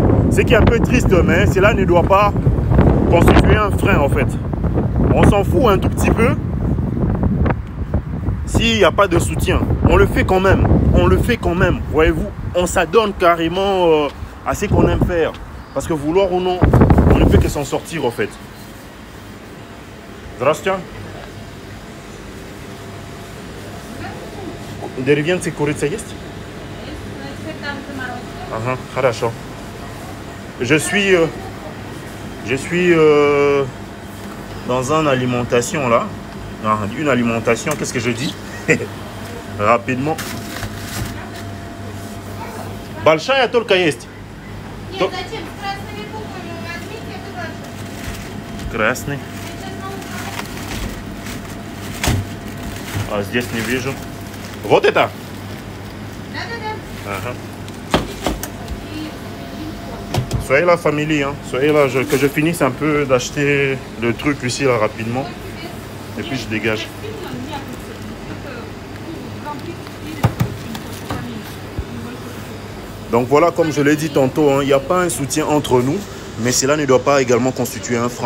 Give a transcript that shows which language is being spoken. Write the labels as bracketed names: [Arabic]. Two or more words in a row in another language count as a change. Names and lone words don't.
[French] Ce qui est un peu triste, mais cela ne doit pas constituer un frein, en fait. On s'en fout un tout petit peu s'il n'y a pas de soutien. On le fait quand même. On le fait quand même. Voyez-vous, on s'adonne carrément à ce qu'on aime faire. Parce que vouloir ou non, on ne peut que s'en sortir, en fait. [Russian] Здравствуйте. Деревенцы курица есть? Ага, хорошо. [French] Je suis dans une alimentation là. Une alimentation, qu'est-ce que je dis? Rapidement. [Russian] Большая только есть. Нет, зачем? С красными буквами возьмите, это ваше. Красный. А здесь не вижу. Вот это? Да-да-да. Ага. [French] Soyez là, famille, hein. Soyez là, que je finisse un peu d'acheter le truc ici, là, rapidement. Et puis je dégage. Donc voilà, comme je l'ai dit tantôt, hein, il n'y a pas un soutien entre nous, mais cela ne doit pas également constituer un frein.